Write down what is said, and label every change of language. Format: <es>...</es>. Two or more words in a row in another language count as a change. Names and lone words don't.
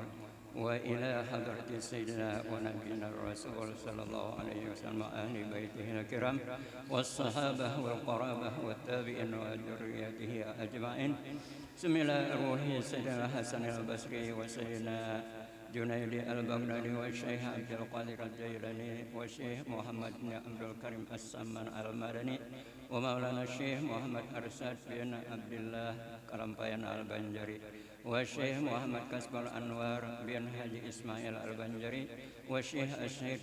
<ar>وإلى حضرة سيدنا ونبينا رسول صلى الله عليه وسلم أهل بيته الكرام والصحابة والقرابة والتابعين وذريته أجمعين. بسم الله الروح سيدنا حسن البصري وسيدنا جنيد البغدادي وشيخ عبد القادر الجيلاني وشيخ محمد بن عبد الكريم السمان المدني ومولانا شيخ محمد أرشد بن عبد الله كرامفاين البنجري وشيخ محمد كسبل أنور بن حاجي إسماعيل البنجري وشيخ شيخ</ar>